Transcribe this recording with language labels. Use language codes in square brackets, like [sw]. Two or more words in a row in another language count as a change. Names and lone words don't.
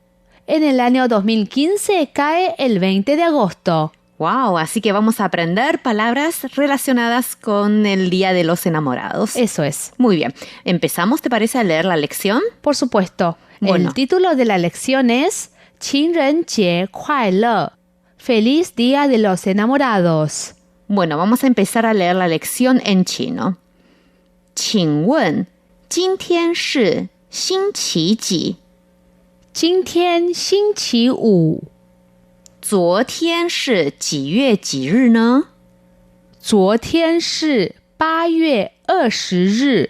[es] En el año 2015 cae el 20 de agosto. ¡Wow! Así que vamos a aprender palabras relacionadas con el Día de los Enamorados. Eso es. Muy bien. ¿Empezamos, te parece, a leer la lección? Por supuesto. Bueno. El título de la lección es [zh] 情人节快乐. [es] Feliz Día de los Enamorados. Bueno, vamos a empezar a leer la lección en chino. [zh] 请问今天是星期几？今天星期五。昨天是几月几日呢？昨天是8月20日。